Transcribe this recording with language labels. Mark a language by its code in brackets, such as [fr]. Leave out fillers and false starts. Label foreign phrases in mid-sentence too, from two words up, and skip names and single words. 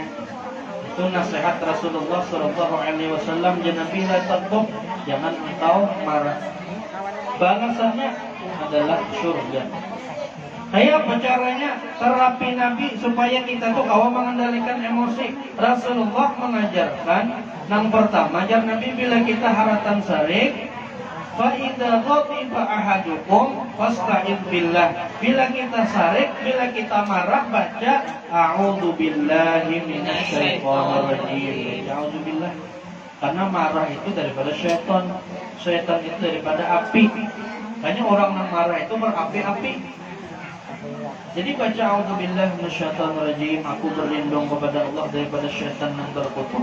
[id] Itu nasihat Rasulullah SAW. Nabi [ar] لا تغضب, [id] jangan engkau marah. Balasannya adalah surga. Kayak apa caranya terapi Nabi supaya kita tuh kawan mengendalikan emosi? Rasulullah mengajarkan yang pertama, [bjn] jar Nabi bila kita haratan sarik, [ar] فإذا غضب أحدكم فاستعذ بالله. [id] Bila kita sarik, bila kita marah, baca [ar] أعوذ بالله من الشيطان الرجيم. أعوذ بالله. [id] Karena marah itu daripada syaitan. Syaitan itu daripada api. Makanya orang yang marah itu berapi-api. Jadi baca [ar] أعوذ بالله من الشيطان الرجيم, [id] aku berlindung kepada Allah daripada syaitan yang terkutuk.